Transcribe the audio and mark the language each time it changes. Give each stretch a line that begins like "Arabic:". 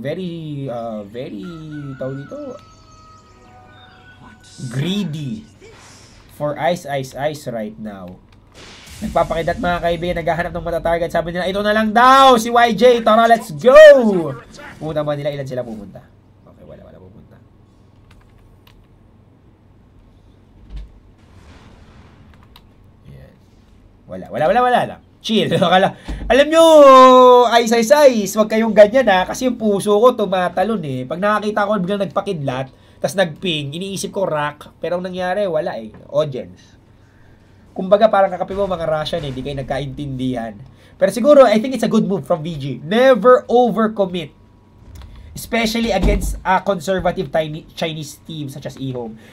English: Very,
Filipino: tawag dito,
English: greedy for Ice right now.
Filipino: Nagpapakidat mga kaibigan, naghahanap ng mata-target. Sabi nila, ito na lang daw si YJ. Tara,
English: let's go!
Filipino: Pumunta ba nila? Ilan sila pumunta? Okay, wala pupunta. Yan. Wala lang. Chill. Alam nyo, ice. Huwag kayong ganyan ha. Kasi yung puso ko tumatalon eh. Pag nakakita ko biglang nagpakidlat, tas nagping, iniisip ko rack. Pero ang nangyari, wala eh. Audience. Kumbaga parang kakapi mo mga Russian eh. Hindi kayo nagkaintindihan. Pero siguro,
English: I think it's a good move from VG. Never overcommit. Especially against a conservative Chinese team such as eHome.